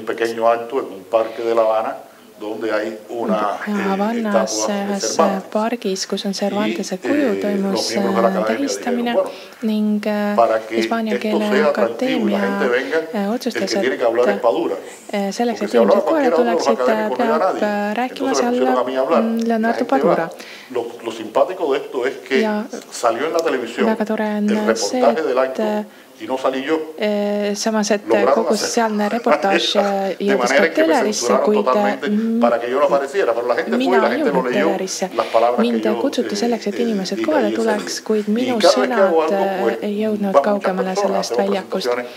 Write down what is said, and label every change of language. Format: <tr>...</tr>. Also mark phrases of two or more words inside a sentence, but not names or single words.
<et>Havannas ühes pargis, kus on Cervantese kuju, toimus tähistamine ning Hispaania keele akadeemia otsustas, et selleks, et inimesed kohale tuleksid, peab rääkima seal Leonardo Padura.</et> <es>Lo simpático de esto es que salió en la televisión el reportaje del acto y no salí yo.</es> <et>Samas, et kogu sealne reportaaž jõudis ka telerisse, kuid mina ei jõudnud telerisse. Mind kutsuti selleks, et inimesed kohale tuleks, kuid minu sõnad ei jõudnud kaugemale sellest väljakust.</et>